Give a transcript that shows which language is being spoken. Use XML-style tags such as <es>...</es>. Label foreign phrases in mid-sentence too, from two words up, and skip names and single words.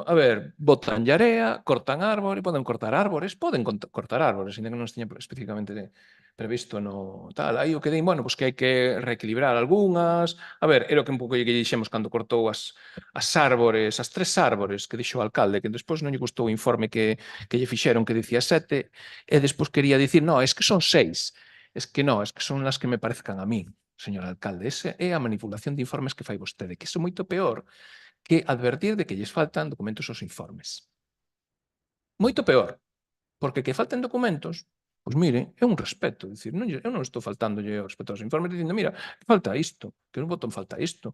<gl>A ver, botan area, cortan árbores, poden cortar árbores, ainda que non estiña especificamente previsto no tal. Aí o que din, bueno, pues que hai que reequilibrar algunhas. A ver, era o que un pouco lle dixemos cando cortou as árbores, as 3 árbores que dixo o alcalde, que despois non lle gustou o informe que lle fixeron que dicía 7, e despois quería dicir,</gl> <es>no, es que son 6. Es que no, es que son as que me parezcan a mí, señor alcalde.</es> <gl>Esa é a manipulación de informes que fai vostede, que é moito peor que advertir de que lles faltan documentos aos informes. Moito peor, porque que falten documentos, pois mire, é un respeto, dicir, eu non estou faltándolle o respeto aos informes dicindo, mira, que falta isto, que non botón falta isto.</gl>